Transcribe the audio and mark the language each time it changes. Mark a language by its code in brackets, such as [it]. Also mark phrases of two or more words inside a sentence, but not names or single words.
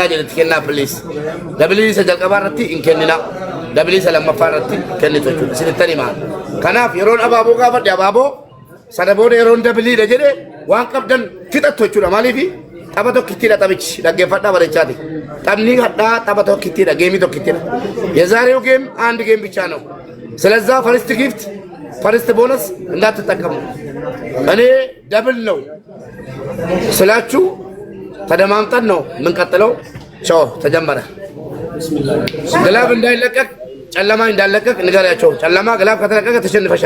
[om] jedhetti kennaa please dabilii isa jalqabaa irratti hin kennina dabilii isa lammaffaa irratti kennitu jechuudha isinitti himaa kanaaf yeroon abaaboo gaafadhe abaaboo sana booda yeroon dabiliidha jedhe waan qabdan fixattu jechuudha maaliifi tapha tokkittiidha taphichi dhaggeeffadhaa bareechaati taphni hadhaa tapha tokkittiidha geemii tokkittiidha [am] የዛሬው ጌም አንድ ጌም ብቻ ነው ስለዛ [en] first gift first bonus [am] እንዳትጠቀሙ እኔ ደብል ነው ስላችሁ ተደማምጠን ነው የምንቀጥለው ቻው ተጀመረ ግላብ እንዳይለቀቅ ጨለማ እንዳይለቀቅ ንገሪያቸው ጨለማ ግላብ ከተለቀቀ ተሸንፈሻል